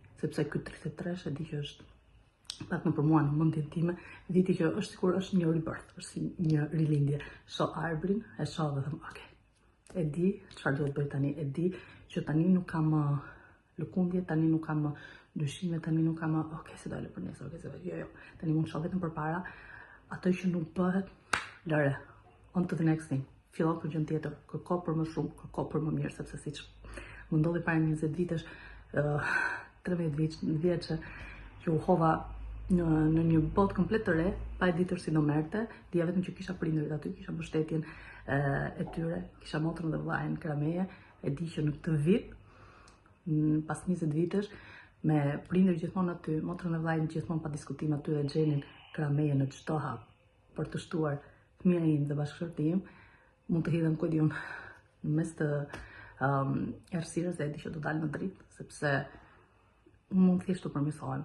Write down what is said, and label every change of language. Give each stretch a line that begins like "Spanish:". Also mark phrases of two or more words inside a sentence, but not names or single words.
Albanian: Sepse ky 33 e di që është pak më për mua në mendjen time, viti që është sikur është një rebirth, është si një rilindje. Shoh arbrin, e shoh dhe them, okay, e di çfarë duhet bëj tani, e di që tani nuk kam lëkundje, tani nuk kam dyshime, tani nuk kam, okay, se dalë për nesër, okay, se jo, tani mund të shoh vetëm përpara, ato që nuk bëhet, lëre,
English: on to the next thing.
Albanian: Fillo për gjë tjetër, kërko për më shumë, kërko për më mirë, sepse siç më ndodhi para 20 vitesh, 13 vjeçe që u hova në një botë komplet të re, pa e ditur si do merrte, dija vetëm që kisha prindërit aty, kisha mbështetjen e tyre, kisha motrën dhe vllajën Krameje, e di që në këtë vit, pas 20 vitesh, me prindërit gjithmonë aty, motrën dhe vllajën gjithmonë pa diskutim aty dhe Xhenin Krameje në çdo hap për të shtuar fëmijën im dhe bashkëshortin im, mund të hidhem ku diun në mes të errësirës dhe e di që do dalë në dritë, sepse unë mund thjesht të përmirësohem.